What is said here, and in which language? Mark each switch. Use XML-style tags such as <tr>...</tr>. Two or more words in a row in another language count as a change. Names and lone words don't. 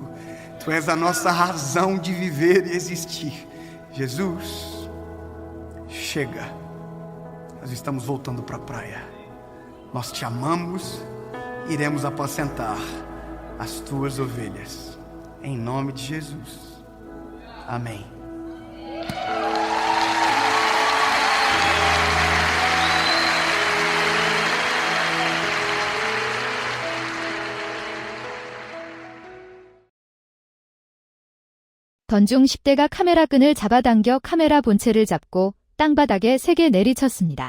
<pt>Tu és a nossa razão de viver e existir. Jesus, chega. Nós estamos voltando para a praia. Nós Te amamos. Iremos apacentar as Tuas ovelhas. Em nome de Jesus. Amém.</pt> <ko>던중 10대가 카메라 끈을 잡아당겨 카메라 본체를 잡고 땅바닥에 세게 내리쳤습니다.</ko>